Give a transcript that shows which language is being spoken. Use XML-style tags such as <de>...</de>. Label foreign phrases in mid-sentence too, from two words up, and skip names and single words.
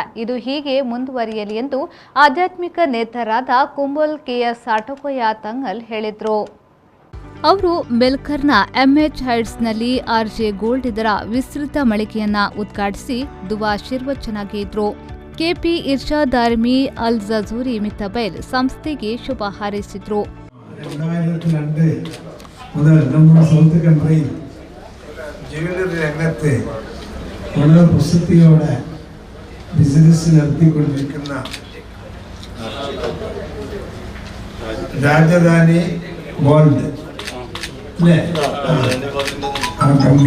<kn>ಇದು ಹೀಗೆ ಮುಂದುವರಿಯಲಿ ಎಂದು ಆಧ್ಯಾತ್ಮಿಕ ನೇತಾರಾದ ಕುಂಬಲ್ ಕೆಎಸ್ ಆಟೋಕೋಯ ತಂಗಲ್ ಹೇಳಿದರು. ಅವರು ಮೆಲ್ಕರ್ನ ಎಂಎಚ್ ಹೈಟ್ಸ್ನಲ್ಲಿ ಆರ್ಜೆ ಗೋಲ್ಡ್ ಇದರ ವಿಸ್ತೃತ ಮಳಿಗೆಯನ್ನ ಉದ್ಘಾಟಿಸಿ ದುವಾ ಶಿರ್ವಚನಾಗಿದ್ರು. ಕೆಪಿ ಇರ್ಷಾದ್ ಆರ್ಮಿ ಅಲ್ ಜಜೂರಿ ಮಿತ್ತಬೈಲ್ ಸಂಸ್ಥೆಗೆ ಶುಭ ಹಾರೈಸಿದ್ರು.</kn> <ml>2002 മുതൽ നമ്മുടെ സൗത്ത് കൺട്രിയിൽ ജ്വല്ലറി രംഗത്ത് വളരെ പ്രസിദ്ധിയോടെ ബിസിനസ് നടത്തിക്കൊണ്ടിരിക്കുന്ന രാജധാനി ഗോൾഡ് അല്ലേ ആ കമ്പനി.</ml>